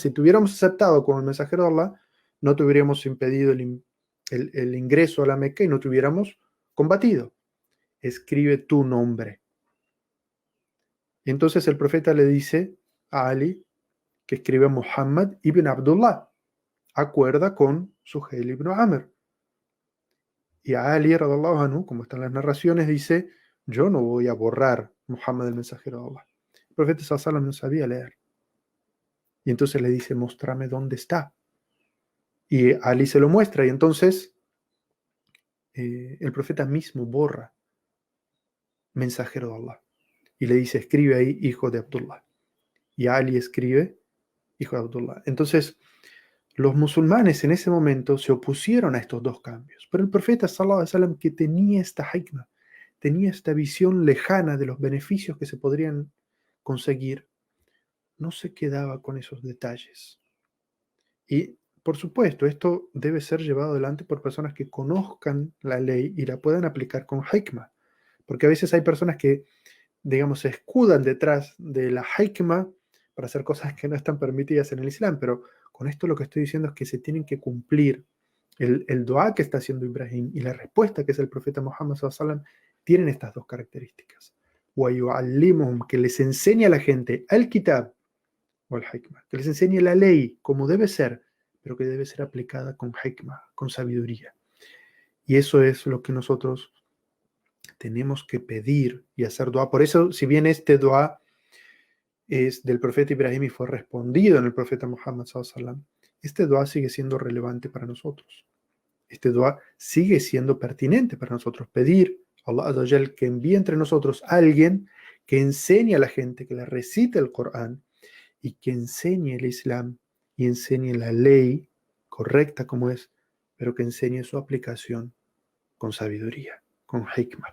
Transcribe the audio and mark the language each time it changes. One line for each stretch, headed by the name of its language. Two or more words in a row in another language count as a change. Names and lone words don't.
Spanish: Si te hubiéramos aceptado como el mensajero de Allah, no te hubiéramos impedido el ingreso a la Meca y no te hubiéramos combatido. Escribe tu nombre. Y entonces el profeta le dice a Ali que escribe Muhammad ibn Abdullah, acuerda con Suhail ibn Amr. Y a Ali,
Arabic: رضي الله عنه,
Spanish: como están las narraciones, dice, yo no voy a borrar Muhammad el mensajero de Allah. El profeta
Arabic: صلى الله عليه وسلم
Spanish: no sabía leer. Y entonces le dice, muéstrame dónde está. Y Ali se lo muestra y entonces el profeta mismo borra mensajero de Allah. Y le dice, escribe ahí, hijo de Abdullah. Y Ali escribe, hijo de Abdullah. Entonces, los musulmanes en ese momento se opusieron a estos dos cambios. Pero el profeta
Arabic: صلى الله عليه وسلم,
Spanish: que tenía esta hikmah, tenía esta visión lejana de los beneficios que se podrían conseguir, no se quedaba con esos detalles. Y, por supuesto, esto debe ser llevado adelante por personas que conozcan la ley y la puedan aplicar con hikmah. Porque a veces hay personas que, digamos, se escudan detrás de la hikmah para hacer cosas que no están permitidas en el Islam, pero con esto lo que estoy diciendo es que se tienen que cumplir el dua que está haciendo Ibrahim y la respuesta que es el profeta Muhammad
Arabic: صلى الله عليه وسلم,
Spanish: tienen estas dos características. Que les enseñe a la gente
Arabic: الكتاب
Spanish: o
Arabic: الحكمة,
Spanish: que les enseñe la ley como debe ser, pero que debe ser aplicada con hikmah, con sabiduría. Y eso es lo que nosotros tenemos que pedir y hacer dua. Por eso, si bien este dua es del profeta Ibrahim y fue respondido en el profeta Muhammad
Arabic: صلى الله عليه وسلم,
Spanish: este dua sigue siendo relevante para nosotros. Este dua sigue siendo pertinente para nosotros. Pedir a
Arabic: الله عز وجل
Spanish: que envíe entre nosotros a alguien que enseñe a la gente, que le recite el Corán y que enseñe el Islam y enseñe la ley correcta como es, pero que enseñe su aplicación con sabiduría, con hikmah.